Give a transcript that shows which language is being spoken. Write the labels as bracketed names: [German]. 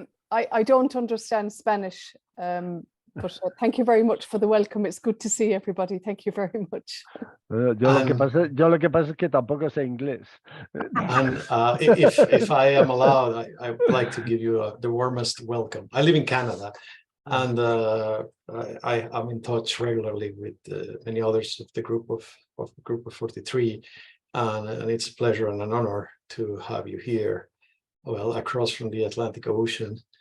[English] I don't understand Spanish, but thank you very much for the welcome. It's good to see everybody. Thank you very much. [Spanish] Yo lo que pasa es que tampoco sé inglés. [English] And if I am allowed, I would like to give you the warmest welcome. I live in Canada, and I'm in touch regularly with many others of the group of 43, and it's a pleasure and an honor to have you here, well, across from the Atlantic Ocean.